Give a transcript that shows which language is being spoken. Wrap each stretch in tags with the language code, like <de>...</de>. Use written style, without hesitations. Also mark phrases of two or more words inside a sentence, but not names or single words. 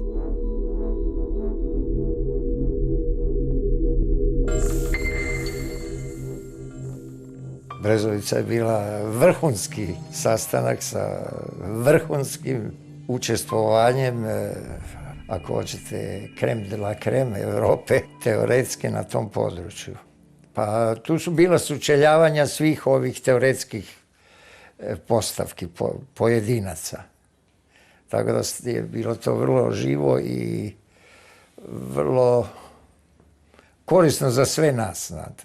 <sr>Brezovica je bila vrhunski sastanak sa vrhunskim učestvovanjem, ako hoćete,</sr> <fr>crème de la crème</fr> <sr>Europe, teoretski na tom području. Pa tu su bila sučeljavanja svih ovih teoretskih postavki, pojedinaca. Tako da je bilo to vrlo živo i vrlo korisno za sve nas, znate.</sr>